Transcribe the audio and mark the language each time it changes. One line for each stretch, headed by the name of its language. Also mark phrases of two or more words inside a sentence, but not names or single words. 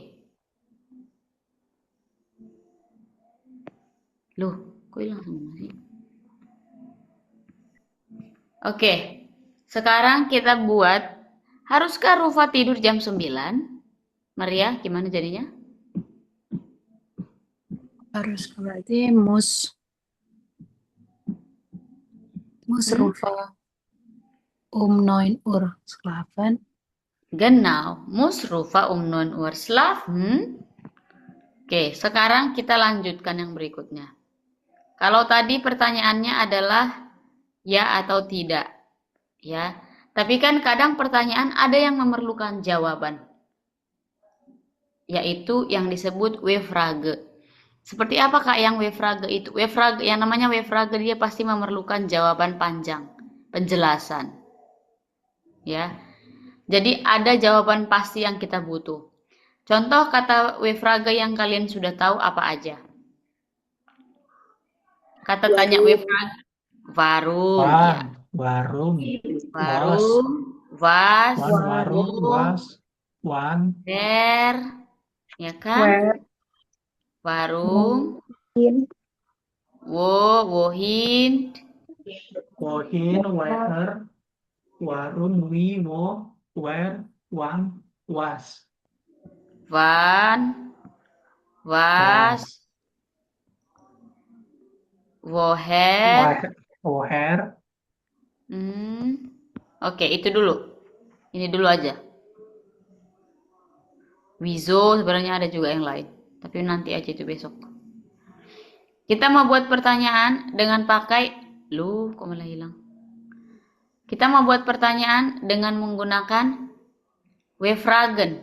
Indonesian: Loh, kok hilang semua sih? Oke. Sekarang kita buat, haruskah Rufa tidur jam 9? Maria, gimana jadinya? harus berarti
German: muss Rufa 9 Uhr schlafen. Genau, muss Rufa 9 Uhr schlafen.
Indonesian: Oke, sekarang kita lanjutkan yang berikutnya. Kalau tadi pertanyaannya adalah ya atau tidak, ya. Tapi kan kadang pertanyaan ada yang memerlukan jawaban, yaitu yang disebut W-Frage. Seperti apa Kak yang W-Frage itu? W-Frage, yang namanya W-Frage dia pasti memerlukan jawaban panjang, penjelasan. Ya. Jadi ada jawaban pasti yang kita butuh. Contoh kata W-Frage yang kalian sudah tahu apa aja? Kata tanya W-Frage.
German: Warum. Ya. Warum. Was. Warum. Was. Wan. Der.
Indonesian: Ya kan?
English: Where.
German: Warum. Wohin. Wohin. Where. Warum. Wie. Wo. Where. Wann. Was. Wann. Was. Woher. Woher.
Indonesian: Oke, itu dulu. Ini dulu aja. Wieso sebenarnya ada juga yang lain. Tapi nanti aja itu besok. Kita mau buat pertanyaan dengan pakai... Kok malah hilang? Kita mau buat pertanyaan dengan menggunakan W-Fragen.